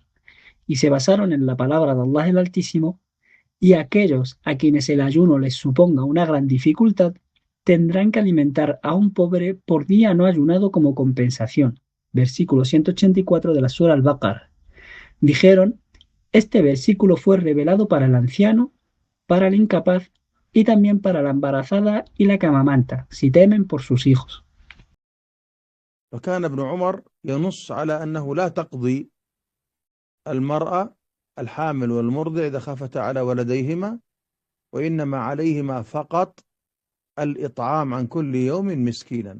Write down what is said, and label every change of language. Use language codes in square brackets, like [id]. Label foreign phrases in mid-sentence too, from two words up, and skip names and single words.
[es] Y se basaron en la palabra de Allah el Altísimo, y aquellos a quienes el ayuno les suponga una gran dificultad, tendrán que alimentar a un pobre por día no ayunado como compensación. Versículo 184 de la Sura Al-Baqarah. Dijeron, este versículo fue revelado para el anciano, para el incapaz y también para la embarazada y la camamanta, si temen por sus hijos. [ar] وكان ابن عمر ينص على أنه لا تقضي المرأة الحامل والمرضع إذا خافتا على ولديهما، وإنما عليهما فقط الإطعام عن كل يوم مسكينا.